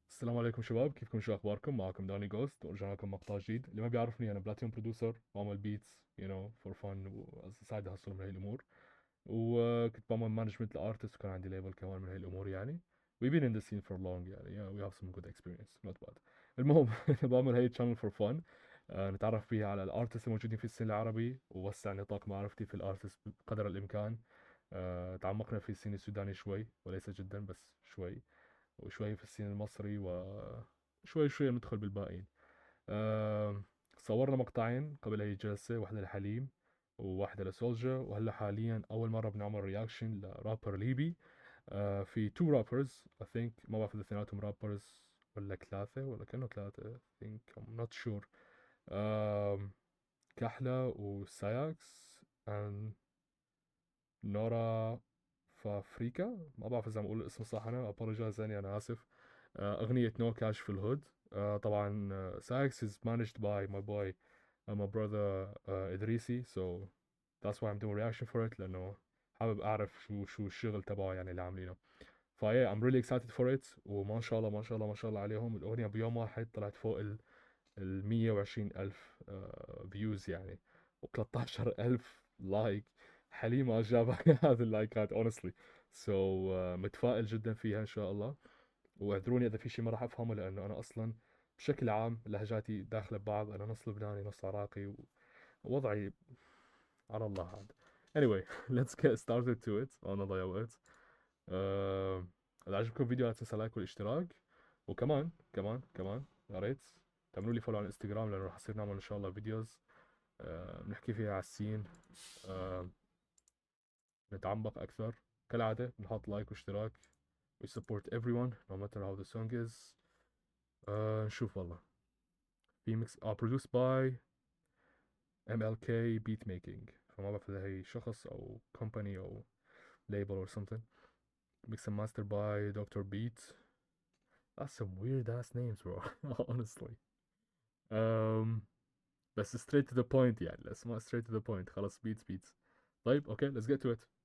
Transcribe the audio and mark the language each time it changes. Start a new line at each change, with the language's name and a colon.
Arabic: السلام عليكم شباب، كيفكم؟ شو اخباركم؟ معكم داني جوست ورجعنا لكم مقطع جديد. اللي ما بيعرفني انا بلاتينوم برودوسر بعمل بيتس فور فن وسايد هاسل من هاي الامور. وكنت بعمل مانجمنت لارتست وكان عندي ليبل كمان من هاي الامور يعني.
English: We've been in the scene for long
Arabic: يعني
English: we have some good experience not bad.
Arabic: المهم بعمل هاي
English: channel for fun.
Arabic: نتعرف فيها على الارتست الموجودين في السين العربي ووسع نطاق معرفتي في الارتست بقدر الامكان. تعمقنا في السين السوداني شوي وليس جدا بس شوي، وشوي في الصين المصري، وشوي شوي ندخل بالباقيين. آه، صورنا مقطعين قبل هي الجلسة، واحدة لحليم وواحدة لسولجا، وهلا حاليا أول مرة بنعمل رياكشن لرابر ليبي. في تو رابرز
English: I think،
Arabic: ما بعرف إذا اثنيناتهم رابرز ولا ثلاثة، ولا كأنه ثلاثة
English: I think I'm not sure.
Arabic: كحلة وساياكس and نورا فافريكا، ما بعرف اذا عم اقول الاسم صح، انا ابولوجايز يعني، انا اسف. اغنية نو كاش في الهود. طبعا سايكس
English: is managed by my boy my brother
Arabic: ادريسي،
English: so that's why I'm doing reaction for it،
Arabic: لانه حابب اعرف شو الشغل تبعه يعني اللي عاملينه. فايه
English: I'm really excited for it،
Arabic: وما شاء الله ما شاء الله ما شاء الله عليهم. الاغنية بيوم واحد طلعت فوق ال 120 ألف فيوز يعني، و 13 ألف لايك. حليمة جاب هذه اللايكات
English: honestly. so
Arabic: متفائل جدا فيها إن شاء الله. واعذروني إذا في شيء ما راح أفهمه، لأنه أنا أصلا بشكل عام لهجاتي داخلة ببعض، أنا نص لبناني نص عراقي، ووضعي على الله عاد.
English: anyway let's get started to it.
Arabic: ما نضيع وقت. إذا عجبكم الفيديو لا تنسى لايك والاشتراك، وكمان يا ريت تعملوا لي فولو على الانستغرام، لانه راح يصير نعمل ان شاء الله فيديوز بنحكي فيها على السين، آه، نتعمق اكثر. كالعاده بنحط لايك واشتراك.
English: we support everyone no matter how the song is.
Arabic: نشوف والله. في ميكس
English: produced by MLK beat making،
Arabic: فما بعرف اذا هي شخص او company او label
English: or something. mix and master by Dr. Beat. That's some weird ass names bro honestly. um, بس straight to the point
Arabic: يعني الاسماء
English: straight to the point، خلاص beats.
Arabic: طيب اوكي
English: let's get to it.